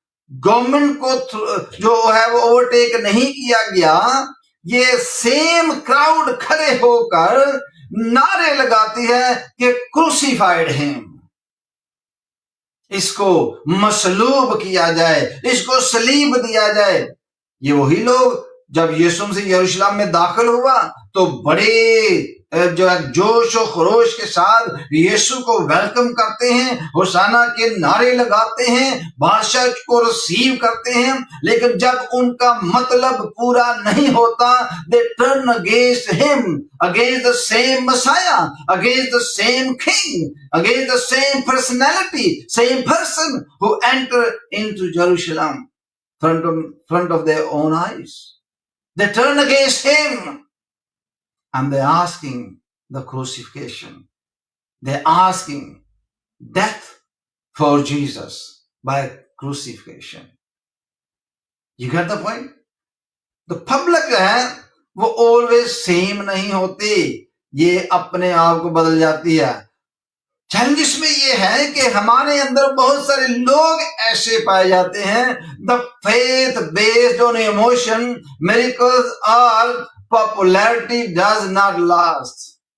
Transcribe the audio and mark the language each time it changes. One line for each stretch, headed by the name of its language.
Urdu: Government کو جو ہے وہ اوورٹیک نہیں کیا گیا، یہ سیم کراؤڈ کھڑے ہو کر نعرے لگاتی ہے کہ کروسیفائیڈ ہم، اس کو مصلوب کیا جائے، اس کو صلیب دیا جائے. یہ وہی لوگ جب یسوع مسیح یروشلم میں داخل ہوا تو بڑے جو ہے جوش و خروش کے ساتھ یسوع کو ویلکم کرتے ہیں، ہوسانہ کے نعرے لگاتے ہیں، بادشاہ کو ریسیو کرتے ہیں. لیکن جب ان کا مطلب پورا نہیں ہوتا،
English: they turn against him, against the same Messiah, against the same king, against the same personality, same person who entered into Jerusalem front of their own eyes. They turn against him. And they're asking the crucifixion. They're asking death for Jesus by crucifixion. You get the point?
Urdu: The public جو ہے وہ always same نہیں ہوتی، یہ اپنے آپ کو بدل جاتی ہے. چیلنج اس میں یہ ہے کہ ہمارے اندر بہت سارے لوگ ایسے پائے جاتے ہیں.
English: The faith based on emotion, miracles are popularity does not last.